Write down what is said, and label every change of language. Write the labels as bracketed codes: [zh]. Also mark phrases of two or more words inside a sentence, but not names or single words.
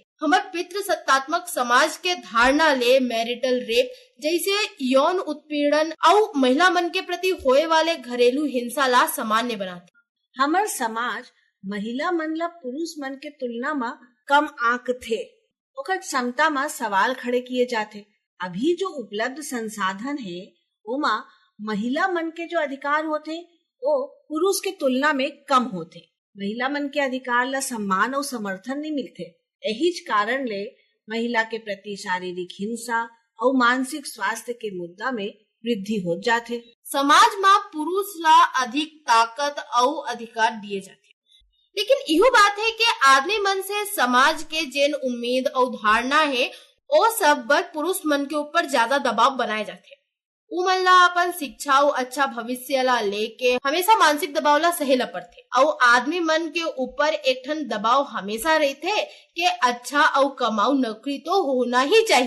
[hne] हमार पितृसत्तात्मक समाज के धारणा ले मैरिटल रेप जैसे यौन उत्पीड़न और महिला मन के प्रति होए वाले घरेलू हिंसा ला सामान्य बनाते। हमार समाज महिला मन ला पुरुष मन के तुलना में कम आंक थे, ओकर क्षमता में सवाल खड़े किए जाते। अभी जो उपलब्ध संसाधन है ओमा महिला मन के जो अधिकार होते वो पुरुष के तुलना में कम होते। महिला मन के अधिकार ला सम्मान और समर्थन नहीं मिलते। यही कारण ले महिला के प्रति शारीरिक हिंसा और मानसिक स्वास्थ्य के मुद्दा में वृद्धि हो जाते। समाज में पुरुष ला अधिक ताकत और अधिकार दिए जाते, लेकिन यह बात है कि आदमी मन से समाज के जेन उम्मीद और धारणा है ओ सब बर पुरुष मन के ऊपर ज्यादा दबाव बनाए जाते। उ मन ला अपन शिक्षा और अच्छा भविष्य ला लेके हमेशा मानसिक दबाव ला सहे ला पड़थे और आदमी मन के ऊपर एक ठन दबाव हमेशा रहते कि अच्छा और कमाऊ नौकरी तो होना ही चाहिए।